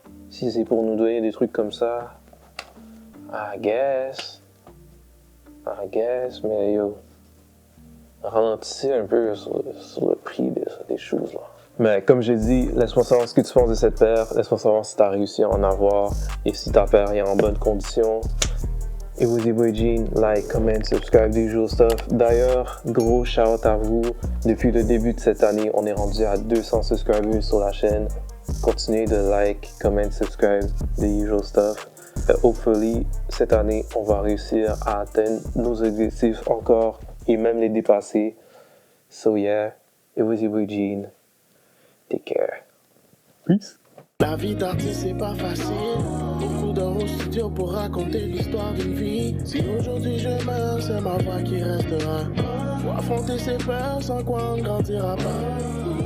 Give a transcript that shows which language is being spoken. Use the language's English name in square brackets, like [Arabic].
[French] Si c'est pour nous donner des trucs comme ça, [English] I guess, [French] mais yo, ralentissez un peu sur le prix des choses, là. Mais comme j'ai dit, laisse-moi savoir ce que tu penses de cette paire, laisse-moi savoir si tu as réussi à en avoir et si ta paire est en bonne condition. [English] It was your boy Gene, like, comment, subscribe, the usual stuff. [French] D'ailleurs, gros shout-out à vous. Depuis le début de cette année, on est rendu à 200 subscribers sur la chaîne. Continuez de [English] like, comment, subscribe, the usual stuff. Hopefully, [French] cette année, on va réussir à atteindre nos objectifs encore et même les dépasser. [English] So yeah, it was your boy Gene. Take care. Peace. [French] La vie d'artiste c'est pas facile. Beaucoup d'heures au studio pour raconter l'histoire d'une vie. Si aujourd'hui je meurs, c'est ma voix qui restera. Faut affronter ses peurs sans quoi on ne grandira pas.